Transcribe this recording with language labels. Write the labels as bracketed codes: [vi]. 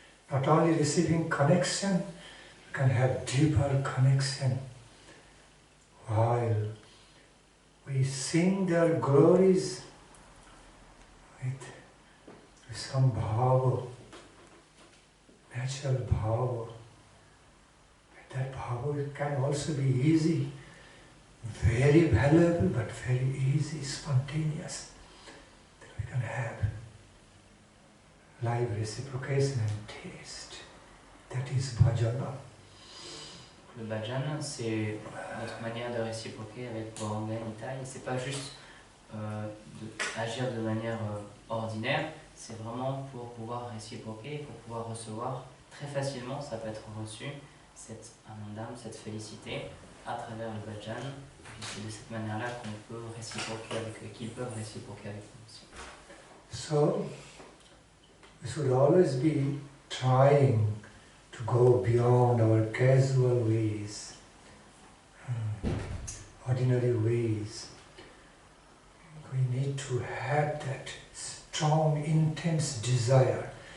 [en] Not only receiving connection, we can have deeper connection while we sing their glories with some bhava, natural bhava. That bhava can also be easy very valuable but very easy, spontaneous, that we can have live reciprocation and taste. That is bhajana. [fr] Le bhajan, c'est notre manière de réciproquer avec Boranga Nitai. C'est pas juste agir de manière ordinaire, c'est vraiment pour pouvoir réciproquer, pour pouvoir recevoir très facilement, ça peut être reçu, cette anandam, cette félicité à travers le bhajan. Et c'est de cette manière-là qu'on peut réciproquer avec eux, qu'ils peuvent réciproquer avec nous aussi. [en] So, we should always be trying to go beyond our casual ways, ordinary ways. We need to have that strong, intense desire.